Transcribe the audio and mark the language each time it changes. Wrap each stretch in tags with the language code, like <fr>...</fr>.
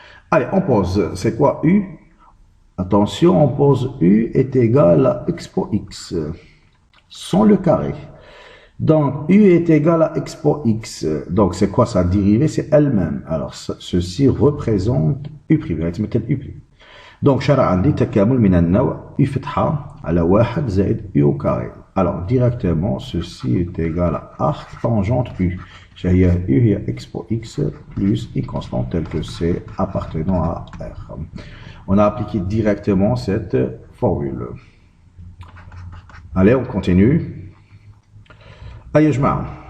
<fr>Allez, on pose, c'est quoi u? Attention, on pose u est égal à expo x, sans le carré. Donc, u est égal à expo x. Donc, c'est quoi sa dérivée? C'est elle-même. Alors, ceci représente u'. u'.</fr> <ar>Donc, شرع عندي تكامل من النوع u فتحة على 1 زائد u</ar> <fr>au carré. Alors, directement, ceci est égal à arc tangente u.</fr> <ar>هي u هي</ar> <fr>expo x plus une constante telle que c'est appartenant à r. On a appliqué directement cette formule. Allez, on continue. Allez, je m'arrête.</fr>